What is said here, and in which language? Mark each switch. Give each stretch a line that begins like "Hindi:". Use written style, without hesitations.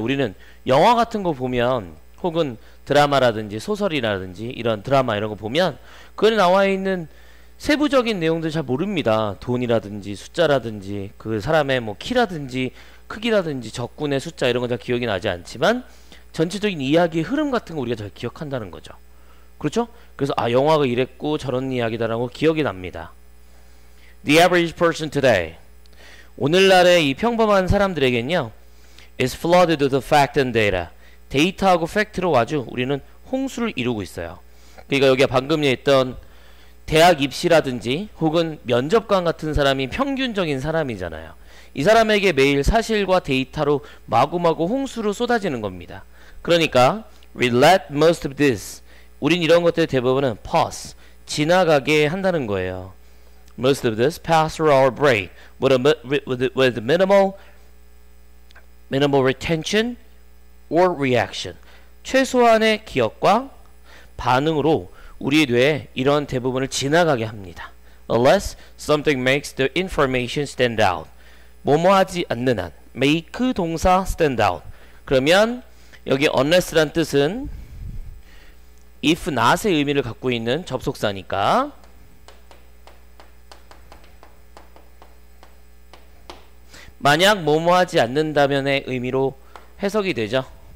Korean: 우리는 영화 같은 거 보면, 혹은 드라마라든지 소설이라든지 이런 드라마 이런 거 보면 그 안에 나와 있는 세부적인 내용들 잘 모릅니다. 돈이라든지 숫자라든지 그 사람의 뭐 키라든지 크기라든지 적군의 숫자 이런 건 잘 기억이 나지 않지만 전체적인 이야기의 흐름 같은 거 우리가 잘 기억한다는 거죠. 그렇죠? 그래서 영화가 이랬고 저런 이야기다라고 기억이 납니다.
English: The average person today.
Korean: 오늘날의 이 평범한 사람들에겐요,
English: is flooded with fact and data.
Korean: 데이터하고 팩트로 아주 우리는 홍수를 이루고 있어요. 그러니까 여기가 방금 얘기했던 대학 입시라든지 혹은 면접관 같은 사람이 평균적인 사람이잖아요. 이 사람에게 매일 사실과 데이터로 마구마구 홍수로 쏟아지는 겁니다. 그러니까
English: we let most of this.
Korean: 우린 이런 것들 대부분은 pass, 지나가게 한다는 거예요.
English: Most of this pass through our brain with minimal retention or reaction.
Korean: 최소한의 기억과 반응으로 우리 뇌에 이런 대부분을 지나가게 합니다.
English: Unless something makes the information stand out.
Korean: 뭐뭐 하지 않는 한.
English: make
Korean: 동사
English: stand out.
Korean: 그러면 여기 unless란 뜻은 if not의 의미를 갖고 있는 접속사니까 만약 뭐뭐 하지 않는다면의 의미로 해석이 되죠.